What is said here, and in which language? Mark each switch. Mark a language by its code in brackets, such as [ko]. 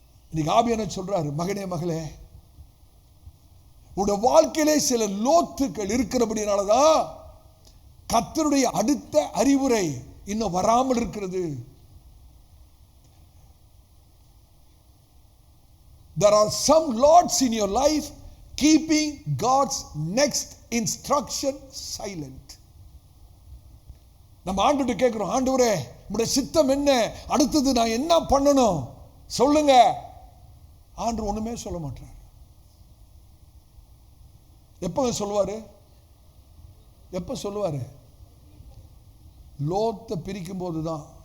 [ta] இன்னைக்கு ஆவியானவர் சொல்றாரு, மகனே மகளே, உடைய வாழ்க்கையிலே சில லோத்துக்கள் இருக்கிறபடினாலதான் கர்த்தருடைய அடுத்த அறிவுரை இன்னும் வராமல் இருக்கிறது. [en] There are some lots in your life keeping God's next instruction silent. [ta] நம்ம ஆண்டவர்கிட்ட கேட்கிறோம், ஆண்டவரே உம்முடைய சித்தம் என்ன, அடுத்தது நான் என்ன பண்ணணும் சொல்லுங்க. ஆண்டவர் ஒண்ணுமே சொல்ல மாட்டார். எப்ப சொல்லுவாரு? எப்ப சொல்லுவாரு? லோத்தை பிரிக்கும் போதுதான்.